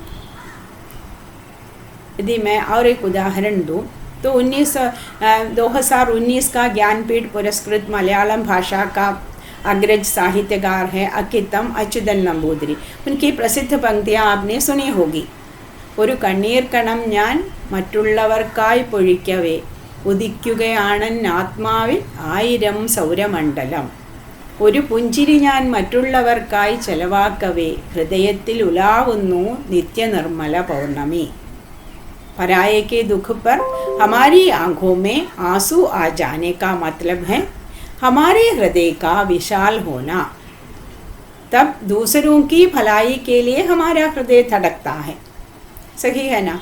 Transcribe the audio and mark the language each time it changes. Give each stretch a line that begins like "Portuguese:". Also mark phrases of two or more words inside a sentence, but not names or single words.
Hindi: यदि मैं और एक उदाहरण दूं तो 2019 का ज्ञानपीठ पुरस्कृत मलयालम भाषा का अग्रज साहित्यकार है अकितम अच्युतन नंबूदिरी। उनकी प्रसिद्ध पंक्तियाँ आपने सुनी होगी।
Malayalam: ഒരു കണ്ണീർ കണം ഞാൻ മറ്റുള്ളവർക്കായി പൊഴിക്കവേ ഉദിക്കുകയാണൻ ആത്മാവിൽ 1000 സൗരമണ്ഡലം. ഒരു പുഞ്ചിരി ഞാൻ മറ്റുള്ളവർക്കായി ചെലവാക്കവേ ഹൃദയത്തിൽ ഉലാവുന്നു നിത്യനിർമ്മല പൗർണമി.
Hindi: पराये के दुख पर हमारी आंखों में आंसू आ जाने का मतलब है हमारे हृदय का विशाल होना। तब दूसरों की भलाई के लिए हमारा हृदय धड़कता है। सही है ना?